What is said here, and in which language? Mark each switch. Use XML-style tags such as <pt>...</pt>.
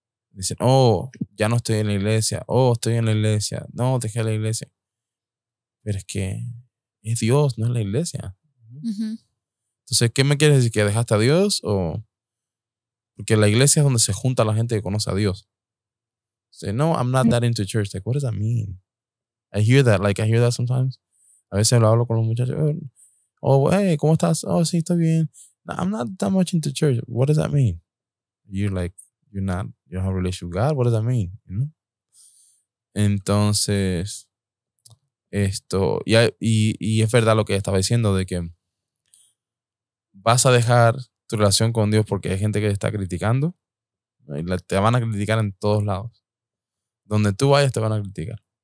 <es>Dicen, oh, ya no estoy en la iglesia. Oh, estoy en la iglesia. No, dejé la iglesia. Pero es que es Dios, no es la iglesia. Ujú. Entonces, ¿qué me quieres decir? ¿Que dejaste a Dios? O... Porque la iglesia es donde se junta la gente que conoce a Dios.</es> <en>Say, no, I'm not that into church. Like, what does that mean? I hear that sometimes.</en> <es>A veces lo hablo con los muchachos. Oh, hey, ¿cómo estás? Oh, sí, estoy bien.</es> <en>No, I'm not that much into church. What does that mean? You don't have a relationship with God. What does that mean? You know?</en> <es>Entonces, y es verdad lo que estaba diciendo de que vas a dejar tu relación con Dios porque hay gente que te está criticando. Y te van a criticar en todos lados. Donde tú vayas te van a criticar.</es>